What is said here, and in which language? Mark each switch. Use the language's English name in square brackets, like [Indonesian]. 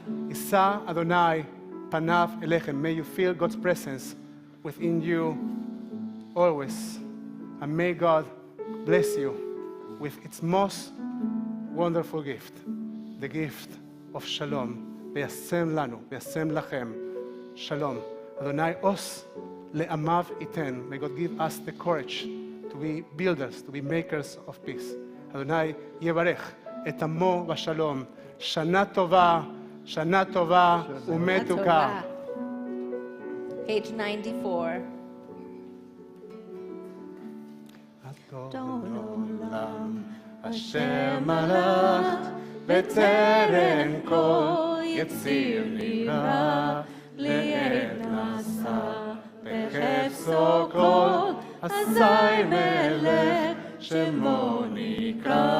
[Hebrew] Isa Adonai panav elechem. [English] May you feel God's presence within you always And may God bless you with its most wonderful gift, the gift of shalom. [Hebrew] וישם לנו, וישם לכם, shalom. Adonai os le'amav iten. [English] May God give us the courage to be builders, to be makers of peace. [Hebrew] Adonai יברך את עמו בשלום. שנה טובה, שנה טובה ומתוקה. [English] Page 94. [Hebrew] אדון עולם אשר מלך בטרם כל יציר נברא לעת נשא בחפצו כל אזי מלך שמו נקרא.